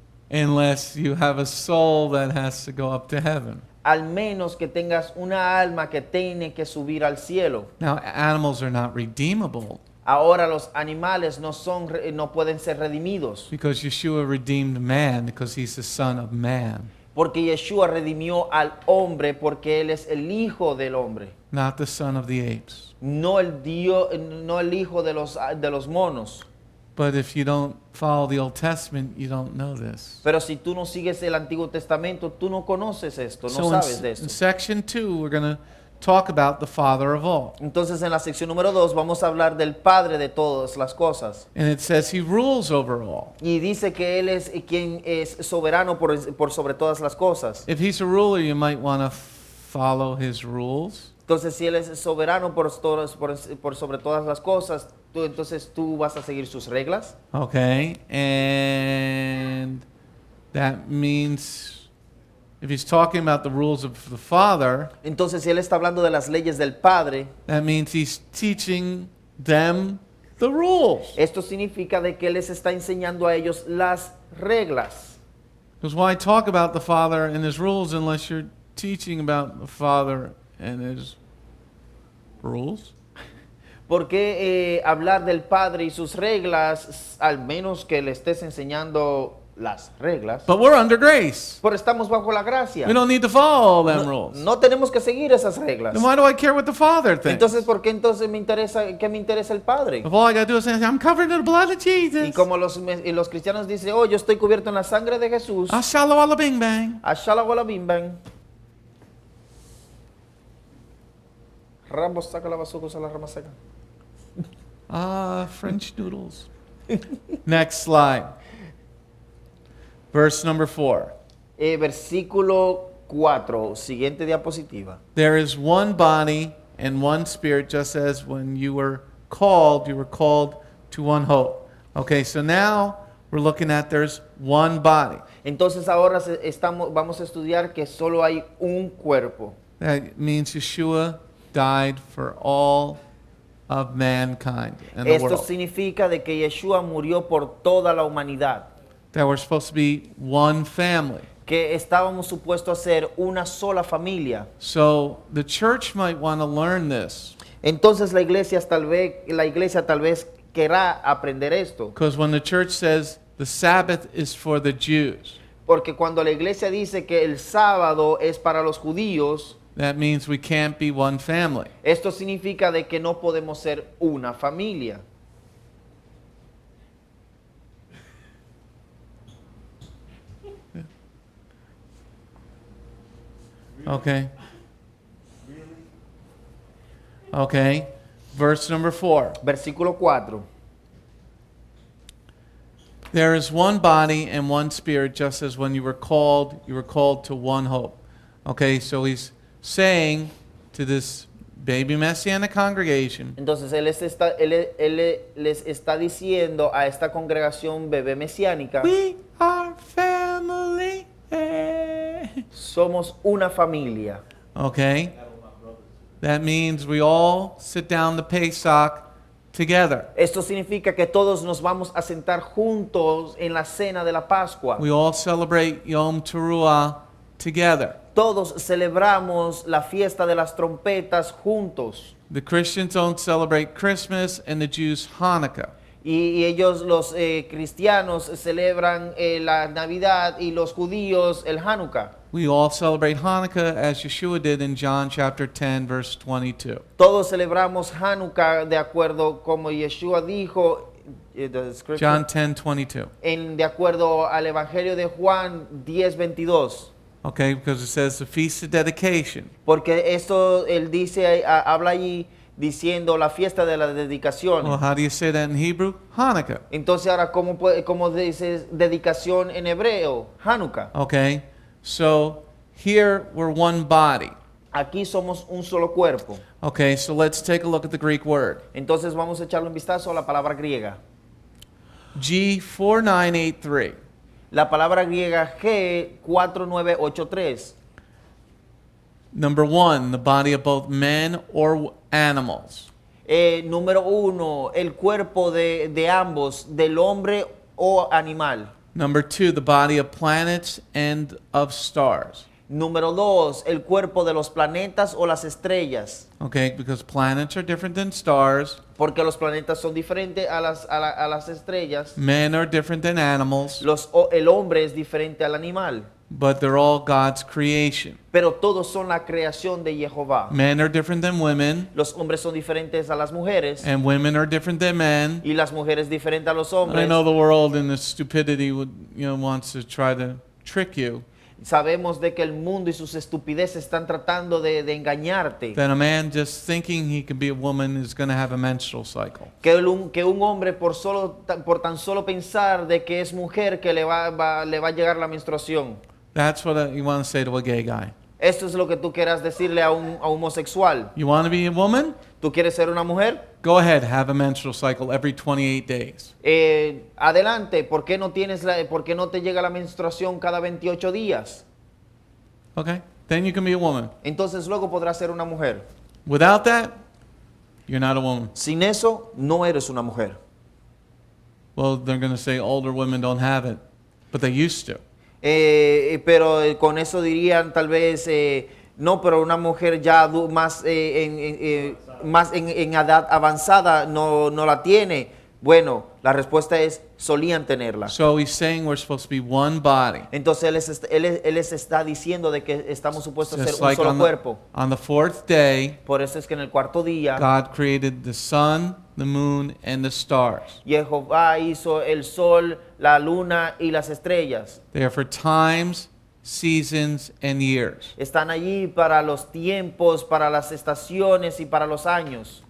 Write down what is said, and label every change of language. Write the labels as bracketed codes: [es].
[en] Unless you have a soul that has to go up to heaven. [es] Al menos que tengas una alma que tiene que subir al cielo. [en] Now, animals are not redeemable [es] Ahora los animales no pueden ser redimidos, [en] because Yeshua redeemed man because he's the son of man, [es] porque Yeshua redimió al hombre porque él es el hijo del hombre, [en] not the son of the apes. [es] no el hijo de los monos. [en] But if you don't follow the Old Testament, you don't know this. [es] Pero si tú no sigues el Antiguo Testamento, tú no conoces esto, no [en] So [es] sabes de [en] in [es] esto. [en] section 2, we're going to talk about the Father of all. [es] Entonces en la sección número 2 vamos a hablar del Padre de todas las cosas. [en] And it says he rules over all. [es] Y dice que Él es quien es soberano por sobre todas las cosas. [en] If he's a ruler, you might want to follow his rules. [es] Entonces si Él es soberano por sobre todas las cosas, entonces tú vas a seguir sus reglas. [en] Okay, and that means if he's talking about the rules of the Father, [es] Entonces si Él está hablando de las leyes del Padre, [en] that means he's teaching them the rules. [es] esto significa de que Él les está enseñando a ellos las reglas. [en] Because why talk about the Father and his rules unless you're teaching about the Father and his rules? [es] ¿Por qué hablar del Padre y sus reglas, al menos que le estés enseñando las reglas? [en] But we're under grace. [es] Pero estamos bajo la gracia. [en] We don't need to follow them rules. [es] No tenemos que seguir esas reglas. [en] Then why do I care what the Father thinks? [es] Entonces, ¿por qué entonces me interesa el Padre? [en] If all I got to do is say, I'm covered in the blood of [es] Y [en] Jesus. [es] como los cristianos dicen, oh, yo estoy cubierto en la sangre de Jesús. Ashallah walla bing bang. Ashala wala bim bam. Rambo saca la basura, usa la rama seca. [en] French noodles. Next slide. Verse number 4. [es] Versículo 4, siguiente diapositiva. [en] There is one body and one spirit, just as when you were called to one hope. Okay, so now we're looking at there's one body. [es] Entonces ahora vamos a estudiar que solo hay un cuerpo. [en] That means Yeshua died for all of mankind and the [es] Esto [en] world. [es] significa de que Yeshua murió por toda la humanidad. [en] That we're supposed to be one family. [es] Que estábamos supuestos a ser una sola familia. [en] So the church might want to learn this. [es] Entonces la iglesia tal vez querrá aprender esto. [en] Because when the church says the Sabbath is for the Jews, [es] Porque cuando la iglesia dice que el sábado es para los judíos, [en] That means we can't be one family. [es] Esto significa de que no podemos ser una familia. [en] Okay. Okay. Verse number 4. [es] Versículo 4. [en] There is one body and one spirit, just as when you were called to one hope. Okay, so he's saying to this baby Messianic congregation, [es] Entonces él les está diciendo a esta congregación bebé mesiánica, [en] we are family. [es] somos una familia. [en] Okay? That means we all sit down the Pesach together. [es] Esto significa que todos nos vamos a sentar juntos en la cena de la Pascua. [en] We all celebrate Yom Teruah together. [es] Todos celebramos la fiesta de las trompetas juntos. [en] The Christians don't celebrate Christmas and the Jews Hanukkah. [es] Y ellos, los cristianos, celebran la Navidad y los judíos el Hanukkah. [en] We all celebrate Hanukkah as Yeshua did in John chapter 10 verse 22. [es] Todos celebramos Hanukkah de acuerdo como Yeshua dijo, [en] John 10:22. [es] de acuerdo al Evangelio de Juan 10:22. [en] Okay, because it says the feast of dedication. [es] Porque esto él dice, habla allí diciendo la fiesta de la dedicación. [en] Well, how do you say that in Hebrew? Hanukkah. [es] Entonces ahora, ¿cómo dices dedicación en hebreo? Hanukkah. [en] Okay, so here we're one body. [es] Aquí somos un solo cuerpo. [en] Okay, so let's take a look at the Greek word. [es] Entonces vamos a echarle un vistazo a la palabra griega. [en] G4983. [es] La palabra griega G4983. [en] Number 1, the body of both men or animals. [es] Número 1, el cuerpo de ambos, del hombre o animal. [en] Number 2, the body of planets and of stars. [es] Número 2, el cuerpo de los planetas o las estrellas. [en] Okay, because planets are different than stars. [es] Porque los planetas son diferentes a las estrellas. [en] Men are different than animals. [es] El hombre es diferente al animal. [en] But they're all God's creation. [es] Pero todos son la creación de Jehová. [en] Men are different than women. [es] Los hombres son diferentes a las mujeres. [en] And women are different than men. [es] Y las mujeres diferentes a los [en] I [es] hombres. [en] know the world in its stupidity wants to try to trick you. [es] Sabemos de que el mundo y sus estupideces están tratando de engañarte. [en] That a man just thinking he can be a woman is going to have a menstrual cycle. [es] Que un hombre por tan solo pensar de que es mujer que le va a llegar la menstruación. [en] That's what you want to say to a gay guy. [es] Esto es lo que tú quieras decirle a un homosexual. [en] You want to be a woman? [es] ¿Tú quieres ser una mujer? [en] Go ahead, have a menstrual cycle every 28 days. [es] Adelante, ¿por qué no te llega la menstruación cada 28 días? [en] Okay? Then you can be a woman. [es] Entonces luego podrás ser una mujer. [en] Without that, you're not a woman. [es] Sin eso, no eres una mujer. [en] Well, they're going to say older women don't have it, but they used to. [es] Pero con eso dirían tal vez, no, pero una mujer ya más en edad avanzada no la tiene. Bueno, la respuesta es, solían tenerla. [en] So he's saying we're supposed to be one body. [es] Entonces él les está diciendo de que estamos supuestos a ser [en] Just [es] un [en] like [es] solo cuerpo. [en] on the fourth day, [es] Por eso es que en el cuarto día, [en] God created the sun, the moon, and the stars. [es] Jehová hizo el sol, la luna y las estrellas. [en] They are for times, seasons, and years. [es] Están allí para los tiempos, para las estaciones y para los años.